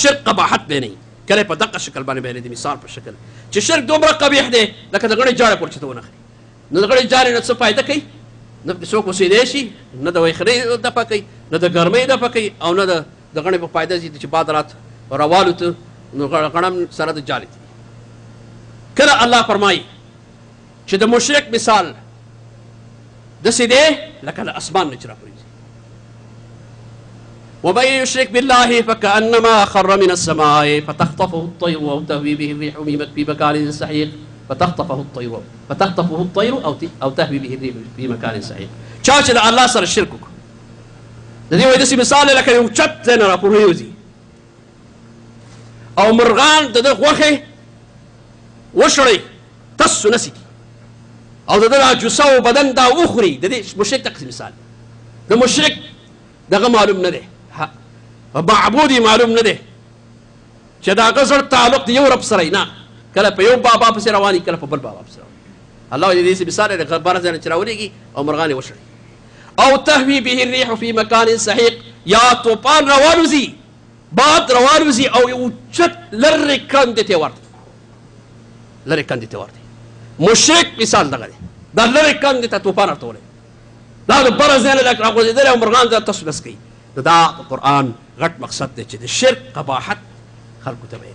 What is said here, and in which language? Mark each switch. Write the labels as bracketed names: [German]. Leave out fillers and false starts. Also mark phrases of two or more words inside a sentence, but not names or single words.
[Pashto] شرک قباحت بیانوي کله په دقه شکل باندې بیانوي د مثال په شکل چې شرک دومره قبیح دی لکه د غڼې جاله پورې چې ته ونخلي نو د غڼې جالې نه څه فایده کوي نه پرې څوک اوسېدی شي نه د ویخرۍ دفع کوي نه د ګرمۍ دفع کوي او نه د غڼې په فایده ځي چې باد رات راوالوته نو غڼه سره د جالې دي کله الله فرمایي چې د مشرک مثال داسې دی لکه د اسمان نه چې راپورېږي [Arabic] ومن يشرك بالله فكأنما خر من السماء فتخطفه الطير أو تهوي به الريح في مكان سحيق فتخطفه الطير أو تهوي به الريح في مكان سحيق [Pashto] چا چې د الله سره شرک وکړو د دې وایي داسې مثال دی لکه یو چت ځای نه راپورېوځي او مرغان د ده غوښې وشړئ تسو نسي او د ده دا جوسه و بدن دا وخوري د دې مشرک دقسې مثال د مشرک دغه معلوم نه دی معبودي معلوم نه دی چې د هغه زړه تعلق د یو رب سره نه کله په یو بابا پسې رواني کله په بل بابا پسې رواني الله وایي د دې مثال دی د بره ځای نه چې راولېږي او مرغان یې وشړي او [Arabic] تهوي به الريح في مكان سحيق [Pashto] یا طوفان روانوځي باد روانوځي او یو چت لرې کندې ته ورته مشرک مثال دغه دی دا لرې کندې ته طوفان ورته ولی دا د بره ځای نه راغورځېدلی او مرغان ځان تسو نس کوي دا د قرآن غټ مقصد دی چې د شرک قباحت خلکو ته بیانوي.